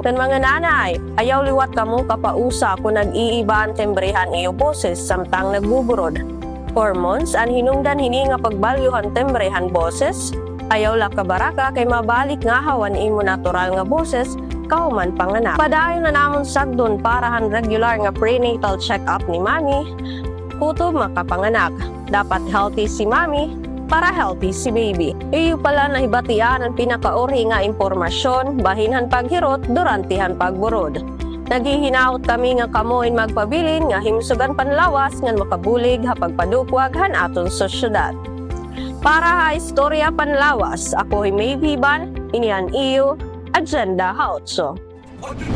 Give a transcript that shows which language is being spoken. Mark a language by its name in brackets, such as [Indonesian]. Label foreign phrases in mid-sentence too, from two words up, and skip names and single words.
[Waray] Kan mga nanay, ayaw liwat kamo kapausa kung nag-iiba ang tembrehan iyo boses samtang nagbuburod. Hormones an hinungdan hini nga pagbalyuhan tembrehan boses, ayaw la kabaraka kay mabalik nga hawan imo natural nga boses kauman panganak. Padayon na namon sagdon para han regular nga [English] prenatal check-up [Waray] ni mami, kutob makapanganak. Dapat healthy si mami para healthy si baby. Iyo pala nahibatian ang pinakauri nga impormasyon bahinhan paghirot durantihan pagburod. Naghihinaot kami nga kamoin magpabilin nga himsugan panlawas ngan makabulig ha pagpadukwag han aton sosyedad. Para ha Istorya Panlawas, ako ay May Viban, inian iyo, Agenda Haotso.